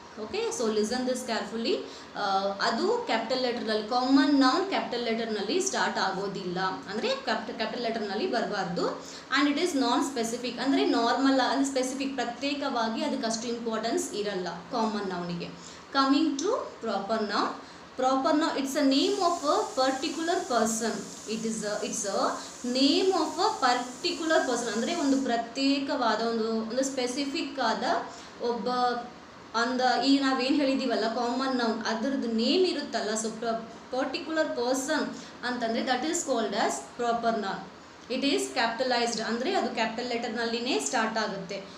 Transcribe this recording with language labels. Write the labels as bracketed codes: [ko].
[kn] Okay, [en] So listen this carefully. [kn] ಅದು capital ಲೆಟರ್ನಲ್ಲಿ, common noun capital ಲೆಟರ್ನಲ್ಲಿ start ಆಗೋದಿಲ್ಲ, ಅಂದರೆ ಕ್ಯಾಪಿಟಲ್ ಲೆಟರ್ನಲ್ಲಿ ಬರಬಾರ್ದು. [en] and it is non specific, [kn] ಅಂದರೆ ನಾರ್ಮಲ್, ಅಂದರೆ ಸ್ಪೆಸಿಫಿಕ್, ಪ್ರತ್ಯೇಕವಾಗಿ ಅದಕ್ಕಷ್ಟು ಇಂಪಾರ್ಟೆನ್ಸ್ ಇರಲ್ಲ common ನೌನಿಗೆ. [en] Coming to proper noun. Proper noun, it's a name of a particular person. It's a name of a particular person. [kn] ಅಂದರೆ ಒಂದು ಪ್ರತ್ಯೇಕವಾದ ಒಂದು ಸ್ಪೆಸಿಫಿಕ್ ಆದ ಒಬ್ಬ ಈಗ ನಾವೇನು ಹೇಳಿದ್ದೀವಲ್ಲ ಕಾಮನ್ ನೌನ್, ಅದರದ್ದು ನೇಮ್ ಇರುತ್ತಲ್ಲ, ಸೊ ಪರ್ಟಿಕ್ಯುಲರ್ ಪರ್ಸನ್ ಅಂತಂದರೆ [en] That is called as proper noun. It is capitalized, [kn] ಅಂದರೆ ಅದು ಕ್ಯಾಪಿಟಲ್ ಲೆಟರ್ನಲ್ಲಿನೇ ಸ್ಟಾರ್ಟ್ ಆಗುತ್ತೆ.